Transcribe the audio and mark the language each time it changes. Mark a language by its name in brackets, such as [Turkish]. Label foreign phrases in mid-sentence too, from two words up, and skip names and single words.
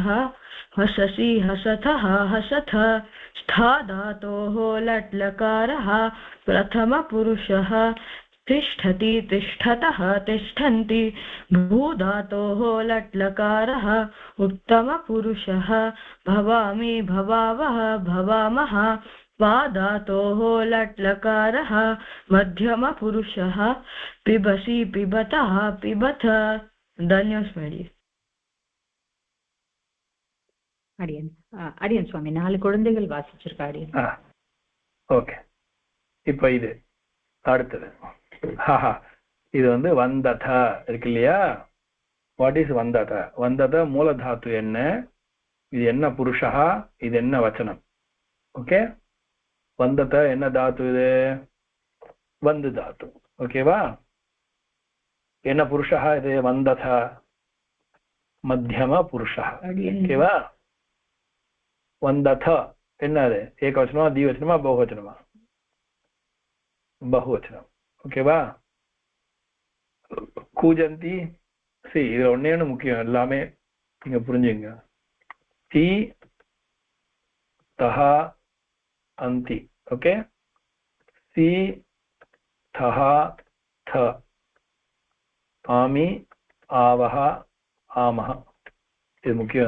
[Sanskrit] हससि हसतः हसथ स्था धातोः लट्लकारः प्रथमपुरुषः तिष्ठति तिष्ठतः तिष्ठन्ति भूधातोः लट्लकारः उत्तमपुरुषः भवामि भवावः भवामः पाधातोः लट्लकारः मध्यमपुरुषः पिबसि पिबतः पिबथ धन्योस्मि. [Tamil] அடியன் சுவாமி 4 குழந்தைகள் வாசிச்சிருக்காரு. ஓகே, இப்போ இது அடுத்தது இது வந்து வந்தத இருக்கு இல்லையா? [English] what is வந்தத? [Tamil] வந்தத மூலதாத்து என்ன, இது என்ன புருஷா, இது என்ன வச்சனம்? ஓகே, வந்தத என்ன தாத்து? இது வந்து தாத்து. ஓகேவா? என்ன புருஷா இது? வந்தத மத்தியம புருஷா. ஓகேவா? வந்தத என்னது? ஏகவச்சனமா द्विवचनமா बहुवचनமா? बहुवचனம். ஓகேவா? கூஜந்தி சி, இது ஒன்னே ஒன்று முக்கியம், எல்லாமே நீங்க புரிஞ்சுங்க. [Sanskrit] ति तः अन्ति. ஓகே, सि थः थ आमि आवः आमः, [Tamil] இது முக்கியம்.